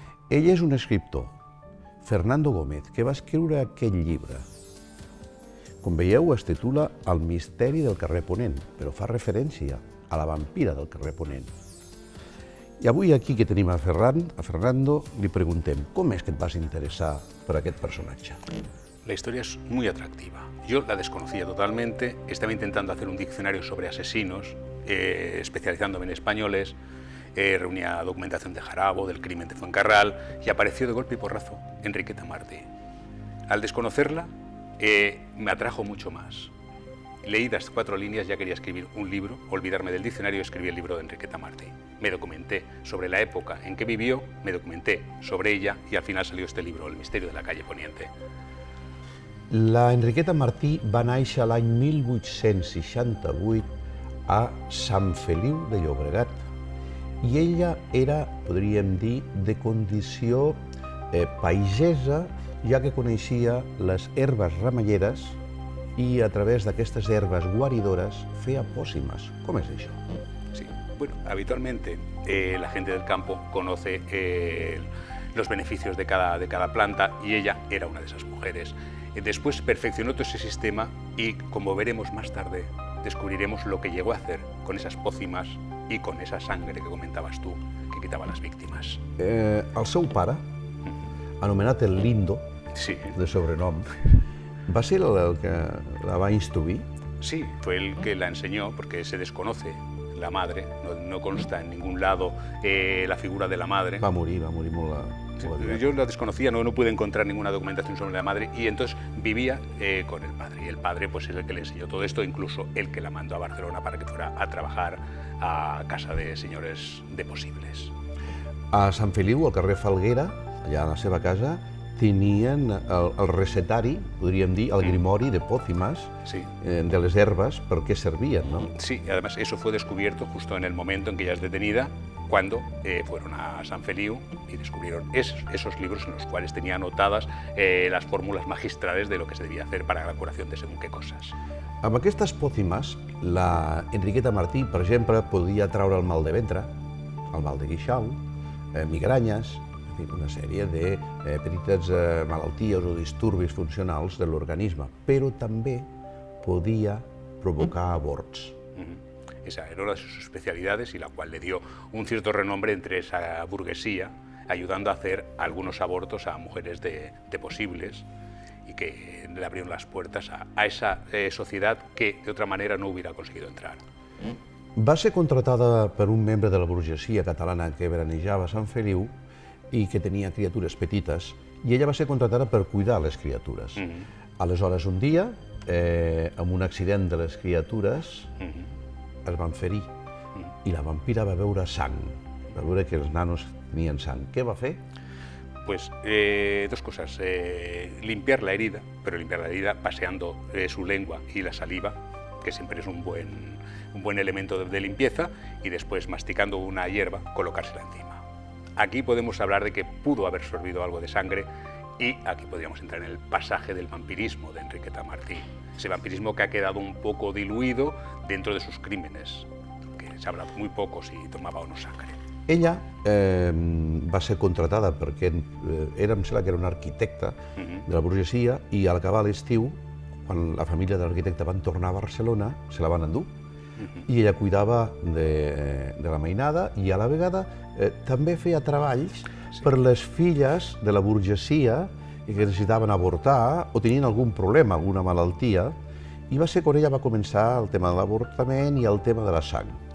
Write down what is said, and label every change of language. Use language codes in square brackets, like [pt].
[ca] Ell és un escriptor, Fernando Gómez, que va escriure aquest llibre. Com veieu, es titula El misteri del carrer Ponent, però fa referència a la vampira del carrer Ponent. I avui aquí que tenim a Fernando, li preguntem com és que et vas interessar per aquest personatge. [es] La historia es muy atractiva. Yo la desconocía totalmente, estaba intentando hacer un diccionario sobre asesinos, especializándome en españoles, reunía documentación de Jarabo, del crimen de Fuencarral, y apareció de golpe y porrazo Enriqueta Martí. Al desconocerla, me atrajo mucho más. Leídas 4 líneas ya quería escribir un libro, olvidarme del diccionario y escribí el libro de Enriqueta Martí. Me documenté sobre la época en que vivió, me documenté sobre ella y al final salió este libro, El misterio de la calle Poniente. [ca] La Enriqueta Martí va néixer l'any 1868 a Sant Feliu de Llobregat i ella era, podríem dir, de condició paisesa, ja que coneixia les herbes ramelleres i a través d'aquestes herbes guaridores feia pòcimes. Com és això? [es] Sí, bueno, habitualmente la gente del campo conoce los beneficios de cada planta y ella era una de esas mujeres. Después perfeccionó todo ese sistema y, como veremos más tarde, descubriremos lo que llegó a hacer con esas pócimas y con esa sangre que comentabas tú, que quitaba a las víctimas. [ca] El seu pare, anomenat el Lindo, Sí. de sobrenom, va ser el que la va instruir? [es] Sí, fue el que la enseñó, porque se desconoce la madre, no consta en ningún lado la figura de la madre. [ca] Va morir molt... [es] Yo la desconocía, no pude encontrar ninguna documentación sobre la madre y entonces vivía con el padre. Y el padre pues, es el que le enseñó todo esto, incluso el que la mandó a Barcelona para que fuera a trabajar a casa de señores de Possibles. [ca] A Sant Feliu, al carrer Falguera, allà a la seva casa, tenien el recetari, podríem dir, el grimori de pòcimes, Sí. De les herbes, per què servien, no? [es] Sí, además eso fue descubierto justo en el momento en que ella es detenida, cuando fueron a Sant Feliu y descubrieron esos libros en los cuales tenía anotadas las fórmulas magistrales de lo que se debía hacer para la curación de según qué cosas. [ca] Amb aquestes pòcimes, la Enriqueta Martí, per exemple, podia traure el mal de ventre, el mal de guixau, migranyes, en fi, una sèrie de petites malalties o disturbis funcionals de l'organisme, però també podia provocar avorts. [es] Esa era una de sus especialidades y la cual le dio un cierto renombre entre esa burguesía, ayudando a hacer algunos abortos a mujeres de Possibles y que le abrieron las puertas a esa sociedad que de otra manera no hubiera conseguido entrar. [ca] Va ser contratada per un membre de la burgesia catalana que veranejava a Sant Feliu i que tenia criatures petites, i ella va ser contratada per cuidar les criatures. Aleshores, un dia, amb un accident de les criatures, es van ferir i la vampira va veure sang, va veure que els nanos tenien sang. Què va fer? [es] Pues dos cosas, limpiar la herida, pero limpiar la herida paseando su lengua y la saliva, que siempre es un buen elemento de limpieza, y después masticando una hierba, colocársela encima. Aquí podemos hablar de que pudo haber sorbido algo de sangre Y aquí podríamos entrar en el pasaje del vampirismo de Enriqueta Martí, ese vampirismo que ha quedado un poco diluido dentro de sus crímenes, que se habla muy poco si tomaba o no sangre. [ca] Ella va ser contratada perquè em sembla que era una arquitecta de la burgesia i al acabar l'estiu, quan la família de l'arquitecte van tornar a Barcelona, se la van endur i ella cuidava de la mainada i a la vegada també feia treballs per les filles de la burgesia que necessitaven avortar o tenien algun problema, alguna malaltia, i va ser quan ella va començar el tema de l'avortament i el tema de la sang.